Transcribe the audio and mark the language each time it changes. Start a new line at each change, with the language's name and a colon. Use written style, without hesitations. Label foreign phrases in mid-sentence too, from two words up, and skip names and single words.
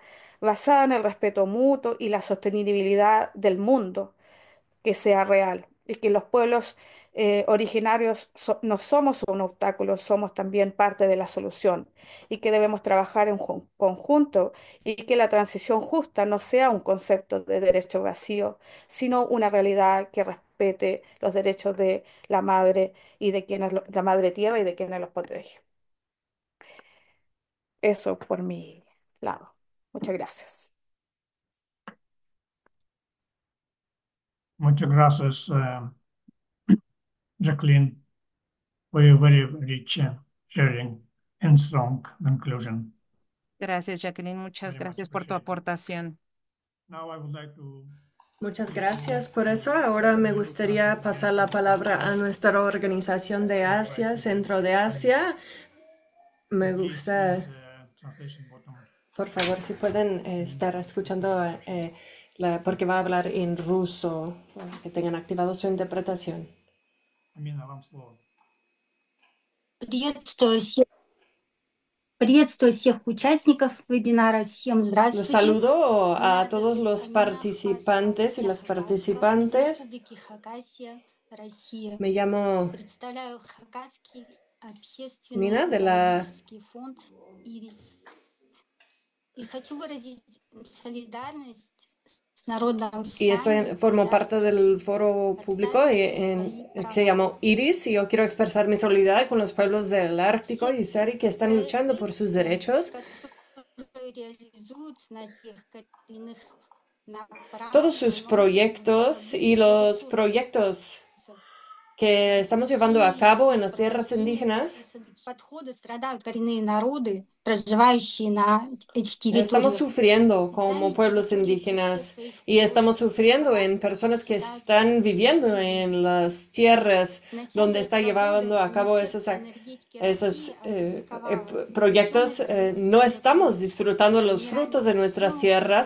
Spanish: basada en el respeto mutuo y la sostenibilidad del mundo que sea real y que los pueblos originarios no somos un obstáculo, somos también parte de la solución y que debemos trabajar en conjunto y que la transición justa no sea un concepto de derecho vacío, sino una realidad que respete los derechos de la madre y de la madre tierra y de quienes los protege. Eso por mi lado. Muchas gracias. Muchas gracias, Jacqueline,
English: for your very rich sharing and strong conclusion.
Spanish: Gracias, Jacqueline. Muchas
English: Very much
Spanish: gracias por tu
English: appreciated.
Spanish: aportación.
English: Now I would like to
Spanish: Muchas gracias por eso. Ahora me gustaría pasar la palabra a nuestra organización de Asia, Centro de Asia. Me gusta,
English: translation bottom.
Spanish: por favor, si pueden estar escuchando, porque va a hablar en ruso, que tengan activado su interpretación.
Russian: Амина, вам слово. Приветствую всех участников вебинара. Всем
Spanish: Los
Russian: здравствуйте.
Spanish: saludo a todos los participantes y las participantes.
Russian: Республики Хакасия, Россия.
Spanish: Me llamo
Russian: Представляю Хакасский
Spanish: Mina
Russian: общественный
Spanish: de la
Russian: экологический фонд «Ирис». И хочу выразить солидарность с народом
Spanish: y
Russian: Сами,
Spanish: formo
Russian: когда
Spanish: parte del foro público
Russian: отстаивают свои
Spanish: que se
Russian: права.
Spanish: llama Iris y yo quiero expresar mi solidaridad con los pueblos del Ártico y Seri que están luchando por sus derechos.
Russian: Которые реализуются на тех или иных
Spanish: Todos sus proyectos y los proyectos que estamos llevando a cabo en las tierras indígenas,
Russian: подходы страдают коренные народы, проживающие на этих
Spanish: estamos
Russian: территориях.
Spanish: sufriendo como pueblos indígenas y estamos sufriendo en personas que están viviendo en las tierras donde está llevando a cabo esos proyectos. No estamos disfrutando los frutos de nuestras tierras.